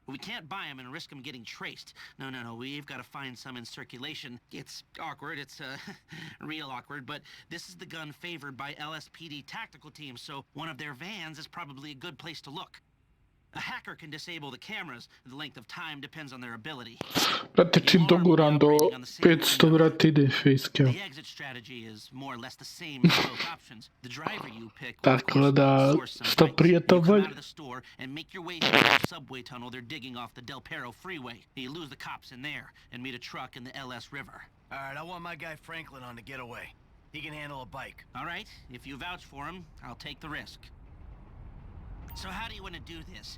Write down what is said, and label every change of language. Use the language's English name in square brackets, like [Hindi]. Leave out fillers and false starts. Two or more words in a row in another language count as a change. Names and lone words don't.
[English] We can't buy them and risk them getting traced. No, we've got to find some in circulation. It's awkward, it's real awkward, but this is the gun favored by LSPD tactical teams, so one of their vans is probably a good place to look. A hacker can disable the cameras. The length of time depends on their ability. [Croatian] Brate, čim doguram do 500, vrati ide facecam. [English] The exit strategy is more or less the same as both options. The driver you pick [Croatian] Tako da, što prije to bolje. [English] out of the store and make your way through the subway tunnel they're digging off the Del Perro freeway. You lose the cops in there and meet a truck in the LS River. All right, I want my guy Franklin on the getaway. He can handle a bike. All right, if you vouch for him, I'll take the risk. So how do you want to do this?